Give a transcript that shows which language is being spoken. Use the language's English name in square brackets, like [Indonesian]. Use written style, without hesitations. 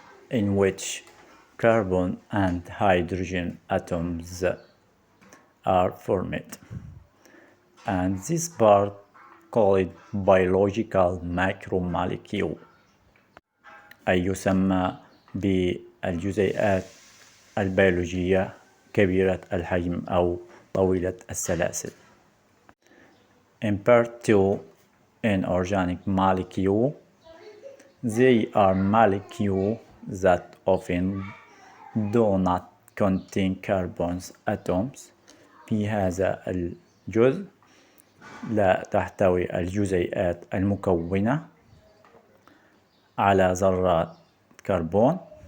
[English] in which carbon and hydrogen atoms are formed, and this part called biological macromolecule، [Arabic] أي يسمى بالجزيئات البيولوجية كبيرة الحجم أو طويلة السلاسل. [English] In part 2, inorganic molecule they are molecules that often do not contain carbon atoms. [Arabic] في هذا الجزء لا تحتوي الجزيئات المكونة على ذرات كربون.